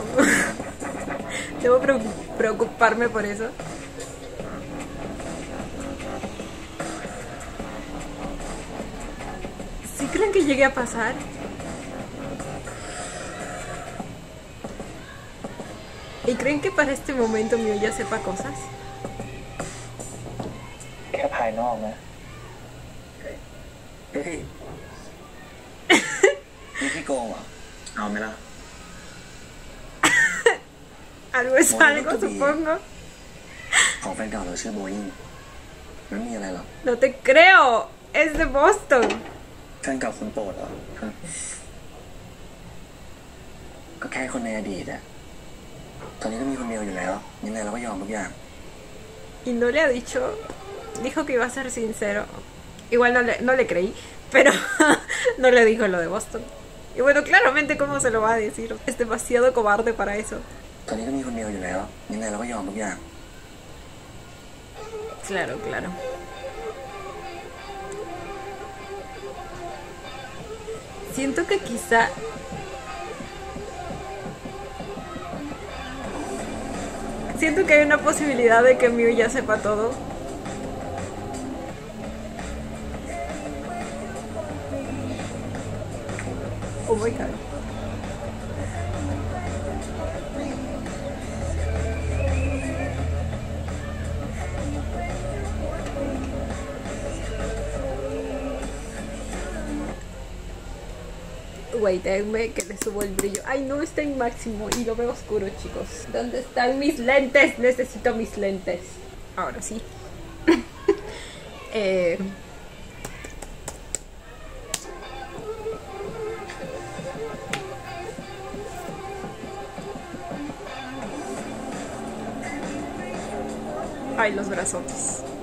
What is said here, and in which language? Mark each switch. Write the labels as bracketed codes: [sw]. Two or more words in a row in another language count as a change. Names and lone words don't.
[es] Debo preocuparme por eso. ¿Sí creen que llegue a pasar? ¿Y creen que para este momento Miu ya sepa cosas? [th] แค่ภายนอกนะเฮ้ยนี่พี่โกงเหรอเอาไหมล่ะ [es] Algo es algo, supongo. [th] ของแฟนเก่าเราชื่อโบยิ่งมันมีอะไรหรอ [es] No te creo. Es de Boston. [th] แฟนเก่าคนโปรดเหรอก็แค่คนในอดีตอะตอนนี้ก็มีคนเดียวอยู่แล้วยังไงเราก็ยอมทุกอย่าง [es] Y no le ha dicho. Dijo que iba a ser sincero. Igual no le creí. Pero no le dijo lo de Boston. Y bueno, claramente, ¿cómo se lo va a decir? Es demasiado cobarde para eso. [th] ตอนนี้ก็มีคนเดียวอยู่แล้วยังไงเราก็ยอมทุกอย่าง [es] Claro, claro. Siento que quizá... Siento que hay una posibilidad de que Miu ya sepa todo. [en] Oh my god. Wait, [es] déjenme que le subo el brillo. Ay, no, está en máximo y lo veo oscuro, chicos. ¿Dónde están mis lentes? Necesito mis lentes. Ahora sí. Ay, los brazotes.